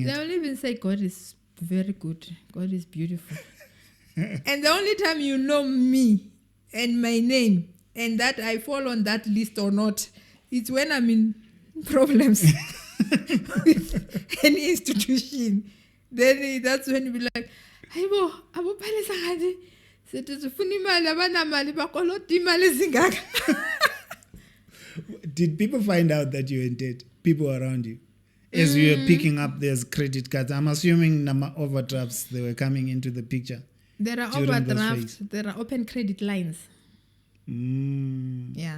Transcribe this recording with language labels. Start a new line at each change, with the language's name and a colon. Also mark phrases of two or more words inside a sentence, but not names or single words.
English: They will even say God is very good, God is beautiful. And the only time you know me and my name and that I fall on that list or not, it's when I'm in problems with any institution. Then that's when you be like,
Zulu: Abo Palesa Kambule, sifuna imali abanamali bakolota imali ezingaka.
English: Did people find out that you're in debt? People around you? As you were picking up those credit cards, I'm assuming number overdrafts, they were coming into the picture. There are overdrafts, there are open credit lines. Yeah.